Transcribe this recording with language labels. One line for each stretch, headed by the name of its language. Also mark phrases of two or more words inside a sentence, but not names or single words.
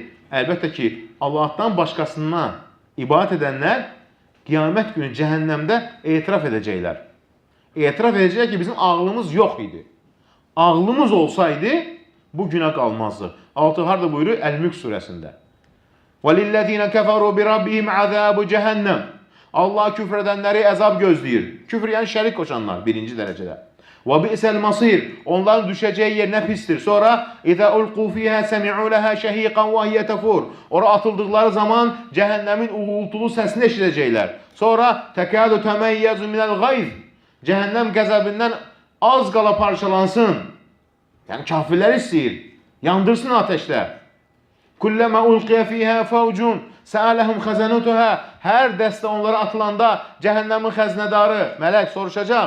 Azerbaijani: Əlbəttə ki, Allahdan başqasından ibadət edənlər qiyamət günü cəhənnəmdə etiraf edəcəklər. Etiraf edəcəklər ki, bizim ağlımız yox idi. Ağlımız olsaydı, bu günə qalmazdı. Altı harada buyurur? Əl-Mülk surəsində.
Arabic: وَلِلَّذِينَ كَفَرُوا بِرَبِّهِمْ عَذَابُ cəhənnəm.
Azerbaijani: Allah küfr edənləri əzab gözləyir. Küfr yəni şərik qoşanlar birinci dərəcədə.
Arabic: وَبِئْسَ الْمَصِيرُ
Azerbaijani: Onların düşəcəyi yer nə pisdir.
Arabic: Sonra اِذَا أُلْقُوا فِيهَا سَمِعُوا لَهَا شَهِيقًا وَهِيَ تَفُورُ
Azerbaijani: Ora atıldıqları zaman cəhənnəmin uğultulu səsini eşidəcəklər. Sonra
Arabic: تَكَادُ تَمَيَّزُ مِنَ الْغَيْظِ
Azerbaijani: Cəhənnəm qəzəbindən az qala parçalansın. Yəni kafirlər istəyir. Yandırsın ateşlə.
Arabic: كلما ألقي فيها فوج سألهم خزنتها
Azerbaijani: Hər dəstə onlara atılanda cəhənnəmin xəznədarı, mələk soruşacaq.